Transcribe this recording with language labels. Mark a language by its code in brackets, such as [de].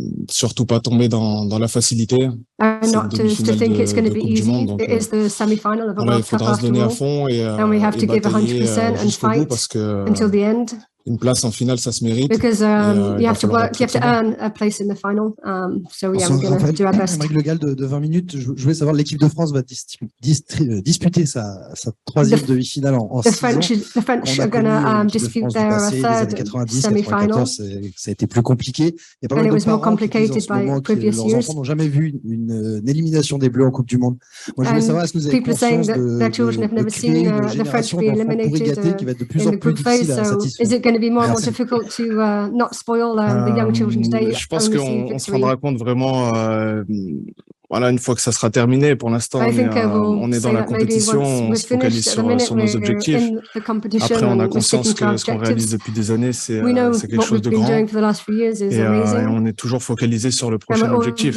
[fr] Surtout pas tomber dans la facilité. C'est une demi-finale de Coupe du Monde, donc voilà, il faudra se donner à fond et batailler jusqu'au bout, parce que une place en finale, ça se mérite. [en] Because you have to earn a place in the final. So yeah, we're going to do our best. [fr] Avec le GAL de 20 minutes, je voulais savoir, l'équipe de France va disputer sa troisième demi-finale en 6 ans. [en] The French are going to dispute their third semi-final. [fr] Ça a été plus compliqué. Il y a pas mal de parents qui disent en ce moment que leurs enfants n'ont jamais vu une élimination des Bleus en Coupe du Monde. Moi, je voulais savoir, est-ce que vous avez conscience de créer une génération d'enfants pourri gâtés qui va être de plus en plus difficile à satisfaire? [en] To be more and more difficult to not spoil the young children today. [fr] Je pense qu'on se rendra compte vraiment voilà, une fois que ça sera terminé. Pour l'instant, on est dans la compétition, on se focalise sur nos objectifs. Après, on a conscience que ce qu'on réalise depuis des années, c'est quelque chose de grand. Et on est toujours focalisé sur le prochain objectif.